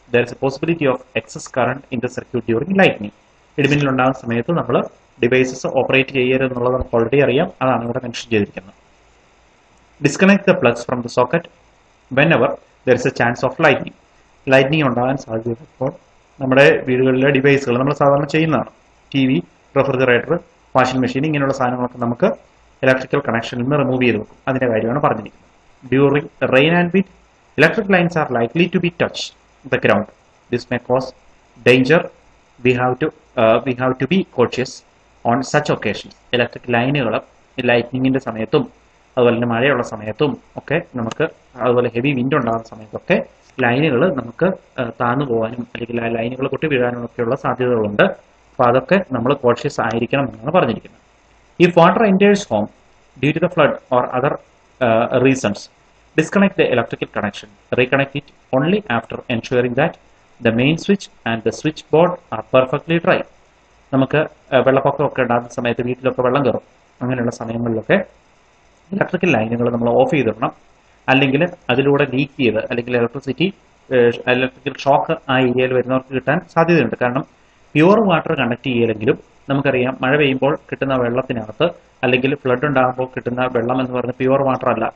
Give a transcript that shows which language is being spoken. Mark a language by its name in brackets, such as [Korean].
[English] There is a possibility of excess current in the circuit during lightning. [Malayalam] ഇടിമിന്നൽ ഉണ്ടാകുന്ന സമയത്ത് നമ്മൾ ഡിവൈസസ് ഓപ്പറേറ്റ് ചെയ്യരുതെന്നുള്ളത് നമുക്ക് ഓൾറെഡി അറിയാം. അതാണ് ഇവിടെ മെൻഷൻ ചെയ്തിരിക്കുന്നത്. [English] Disconnect the plugs from the socket whenever there is a chance of lightning. [Malayalam] Lightning ഉണ്ടാകാൻ സാധ്യതയുള്ളപ്പോൾ നമ്മുടെ വീടുകളിലെ ഡിവൈസുകൾ നമ്മൾ സാധാരണ ചെയ്യുന്നതാണ്. TV, റെഫ്രിജറേറ്റർ, വാഷിംഗ് മെഷീൻ ഇങ്ങനെയുള്ള സാധനങ്ങളൊക്കെ നമുക്ക് ഇലക്ട്രിക്കൽ കണക്ഷനിൽ നിന്ന് റിമൂവ് ചെയ്ത് വെക്കും. അതിന്റെ കാര്യമാണ് പറഞ്ഞിരിക്കുന്നത്. [English] During rain and wind electric lines are likely to be touched the ground. This may cause danger. We have to be cautious on such occasions. [Malayalam] Electric ലൈനുകൾ ലൈറ്റ്നിങ്ങിന്റെ സമയത്തും അതുപോലെ തന്നെ മഴയുള്ള സമയത്തും ഒക്കെ നമുക്ക് അതുപോലെ ഹെവി വിൻഡ് ഉണ്ടാകുന്ന സമയത്തൊക്കെ ലൈനുകൾ നമുക്ക് താന്നു പോകാനും അല്ലെങ്കിൽ ആ ലൈനുകൾ പൊട്ടി വീഴാനും ഒക്കെയുള്ള സാധ്യതകളുണ്ട്. അപ്പോൾ അതൊക്കെ നമ്മൾ കോഷ്യസ് ആയിരിക്കണം എന്നാണ് പറഞ്ഞിരിക്കുന്നത്. [English] If water enters home due to the flood or other reasons, disconnect the electrical connection. Reconnect it only after ensuring that the main switch and the switchboard are perfectly dry. [Malayalam] നമുക്ക് വെള്ളപ്പൊക്കമൊക്കെ ഉണ്ടാകുന്ന സമയത്ത് വീട്ടിലൊക്കെ വെള്ളം കയറും. അങ്ങനെയുള്ള സമയങ്ങളിലൊക്കെ ഇലക്ട്രിക്കൽ ലൈനുകൾ നമ്മൾ ഓഫ് ചെയ്തിടണം. അല്ലെങ്കിൽ അതിലൂടെ ലീക്ക് ചെയ്ത് അല്ലെങ്കിൽ ഇലക്ട്രിക്കൽ ഷോക്ക് ആ ഏരിയയിൽ വരുന്നവർക്ക് കിട്ടാൻ സാധ്യതയുണ്ട്. കാരണം പ്യുവർ വാട്ടർ കണക്ട് ചെയ്യില്ലെങ്കിലും നമുക്കറിയാം മഴ പെയ്യുമ്പോൾ കിട്ടുന്ന വെള്ളത്തിനകത്ത് അല്ലെങ്കിൽ ഫ്ലഡ് ഉണ്ടാകുമ്പോൾ കിട്ടുന്ന വെള്ളം എന്ന് പറയുന്നത് പ്യുവർ വാട്ടർ അല്ല.